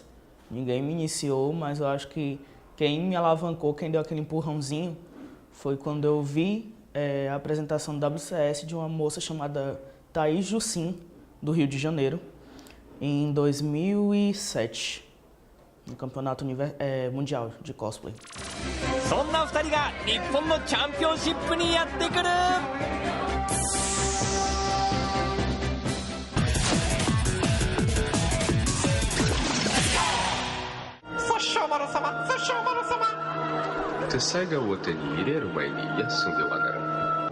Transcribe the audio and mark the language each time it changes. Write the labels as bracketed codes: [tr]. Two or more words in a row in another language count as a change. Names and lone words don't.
[pt] Ninguém me iniciou, mas eu acho que quem me alavancou, quem deu aquele empurrãozinho, foi quando eu vi a apresentação do WCS de uma moça chamada Thaís Jussim, do Rio de Janeiro, em 2007, no Campeonato Mundial de Cosplay. [ja] そんな2人が日本のチャンピオンシップにやってくる。手才がを手に入れる前に休んではならん。